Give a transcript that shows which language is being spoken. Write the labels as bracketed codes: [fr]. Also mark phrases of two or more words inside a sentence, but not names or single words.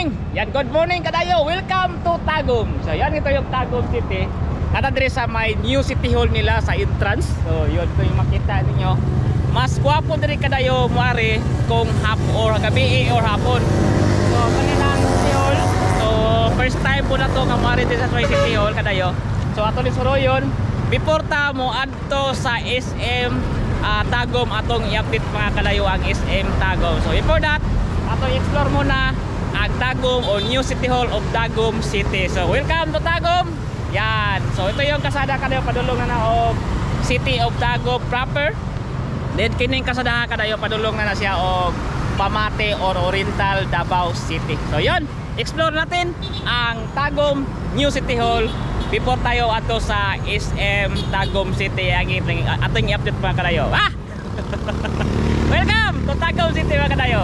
[tl] Yan, [en] good morning kadayo. Welcome to Tagum. [tl] So yan, ito yung Tagum City. At address sa may new city hall nila sa entrance. So yun, ito yung makita ninyo. Mas gwapo din kadayo muari kung gabi or hapon. So kanilang city hall. So [en] first time [tl] po na to nga muari din sa may city hall kadayo. [ceb] So ato ni suroyon before ta mo adto sa SM Tagum atong i-update mga kadayo ang SM Tagum. [en] So before that, [tl] ato i-explore muna ang Tagum o New City Hall of Tagum City. So [en] welcome to Tagum. [tl] Yan. So ito yung kasada kadayo padulong na og City of Tagum proper. [ceb] Then kining kasada kadayo padulong na siya og Pamate or Oriental Davao City. [tl] So yun, explore natin ang Tagum New City Hall before tayo ato sa SM Tagum City. Ating i-update mga kadayo. [en] Welcome to Tagum City [tl] mga kadayo.